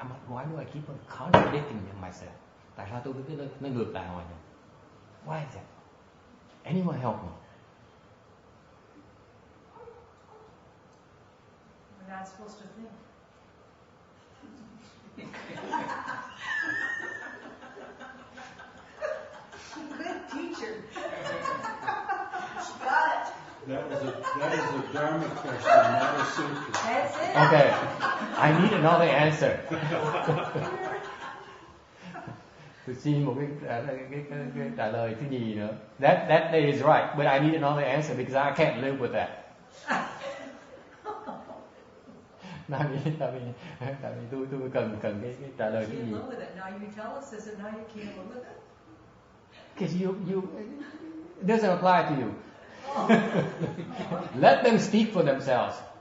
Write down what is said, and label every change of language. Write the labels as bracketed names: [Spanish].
[English] Why do I keep on contradicting myself? [Vietnamese] Tại sao tôi cứ nó ngược lại hoài vậy? [English] Why is that? Anyone help me? We're not supposed to think. Good teacher. She got it. That is a Dharma question, not a sutra. That's it. Okay, I need another answer. [Vietnamese] Tôi xin một cái trả lời thứ gì nữa. [English] That is right, but I need another answer because I can't live with that. [Vietnamese] Tại vì tôi cần cái trả lời cái gì. [English] Can't live with it. Now you tell us, is it now you can't live with it? Because you it doesn't apply to you. Let them speak for themselves.